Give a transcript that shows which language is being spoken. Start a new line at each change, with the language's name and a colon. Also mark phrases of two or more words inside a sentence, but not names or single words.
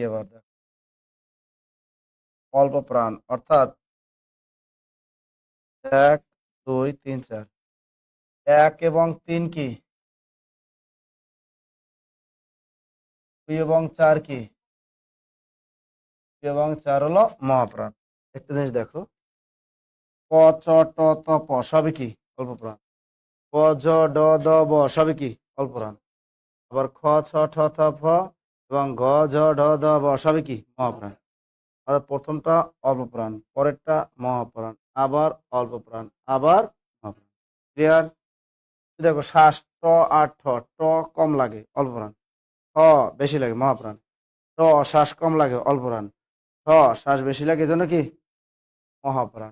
Bangla: এবার দেখো, অল্প প্রাণ অর্থাৎ 1 2 3 4, 1 এবং 3 কি? 2 এবং 4 কি? এবং 4 হলো মহাপ্রাণ। একটা জিনিস দেখো, ক চ ট ত প সবই কি অল্প প্রাণ, ক জ ড দ ব সবই কি অল্প প্রাণ, আবার খ ছ ঠ থ ফ এবং ঘ ঝ ঢ দ ব সবই কি মহাপ্রাণ। অর্থাৎ প্রথমটা অল্প প্রাণ, পরেরটা মহাপ্রাণ, আবার অল্প প্রাণ, আবার মহাপ্রাণ। ক্লিয়ার? দেখো শ্বাস ট আর ঠ, ট কম লাগে অল্প প্রাণ, ঠ বেশি লাগে মহাপ্রাণ, ট শ্বাস কম লাগে অল্প প্রাণ, ঠ শ্বাস বেশি লাগে এজন্য কি মহাপ্রাণ।